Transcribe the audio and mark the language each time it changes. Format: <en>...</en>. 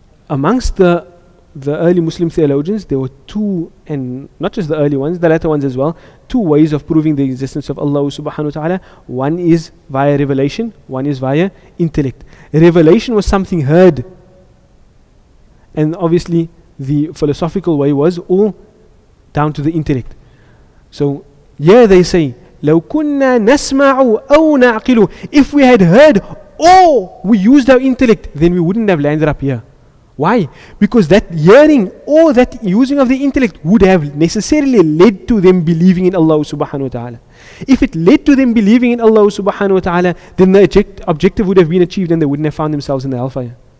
<en>Amongst the early Muslim theologians, there were two, and not just the early ones, the latter ones as well, two ways of proving the existence of Allah subhanahu wa ta'ala. One is via revelation, one is via intellect. Revelation was something heard, and obviously the philosophical way was all down to the intellect. So here they say,</en> <ar>لو كنا نسمع أو نعقل.</ar> <en>If we had heard or we used our intellect, then we wouldn't have landed up here. Why? Because that hearing or that using of the intellect would have necessarily led to them believing in Allah subhanahu wa ta'ala. If it led to them believing in Allah subhanahu wa ta'ala, then the objective would have been achieved, and they wouldn't have found themselves in the hellfire.</en>